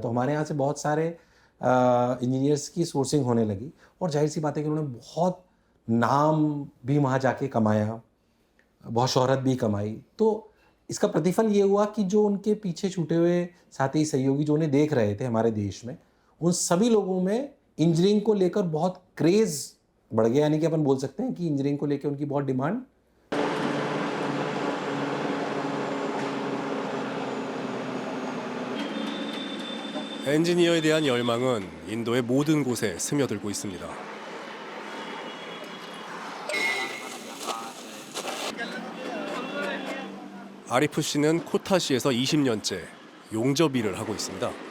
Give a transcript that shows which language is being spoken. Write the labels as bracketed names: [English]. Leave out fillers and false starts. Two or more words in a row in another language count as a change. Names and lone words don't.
[Hindi] तो हमारे यहाँ से बहुत सारे इंजीनियर्स की सोर्सिंग होने लगी और जाहिर सी बात है कि उन्होंने बहुत नाम भी वहाँ जाके कमाया, बहुत शोहरत भी कमाई। तो इसका प्रतिफल ये हुआ कि जो उनके पीछे छूटे हुए साथी सहयोगी जो उन्हें देख रहे थे हमारे देश में, उन सभी लोगों में इंजीनियरिंग को लेकर बहुत क्रेज़ बढ़ गया। यानी कि अपन बोल सकते हैं कि इंजीनियरिंग को लेकर उनकी बहुत डिमांड। [Korean] 엔지니어에 대한 열망은 인도의 모든 곳에 스며들고 있습니다. 아리프 씨는 코타시에서 20년째 용접 일을 하고 있습니다.